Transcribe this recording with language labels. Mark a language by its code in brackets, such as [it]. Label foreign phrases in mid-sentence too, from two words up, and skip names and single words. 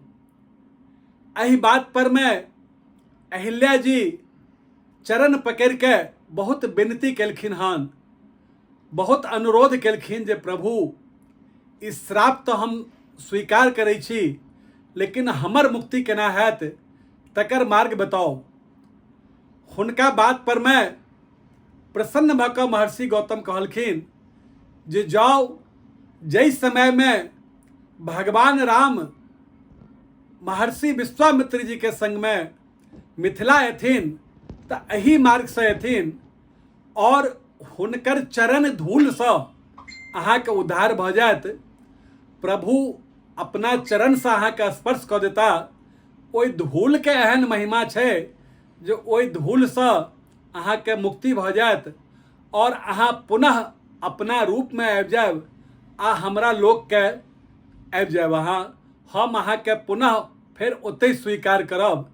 [mai] एहि बात पर में अहिल्या जी चरण पकड़ के बहुत विनती केलखिन हन, बहुत अनुरोध केलखिन जे प्रभु ई श्राप तो हम स्वीकार करै छी, लेकिन हमर मुक्ति केना हैत तकर मार्ग बताओ। हुनका बात पर में प्रसन्न भऽ कऽ महर्षि गौतम कहलखिन जे जाउ जै समय में भगवान राम महर्षि विश्वामित्र जी के संग में मिथिला एथिन तऽ एही मार्ग से एथिन और हुनकर चरण धूल से अहाँ के उद्धार भऽ जायत। प्रभु अपना चरण से अहाँ के स्पर्श कऽ देता, ओहि धूल के एहन महिमा छै जे ओहि धूल से अहाँ के मुक्ति भऽ जायत और अहाँ पुनः अपना रूप में आबि जायब आ हमरा लोक के आबि जायब अहाँ, हम अहाँ के पुनः फेर ओतै स्वीकार करब।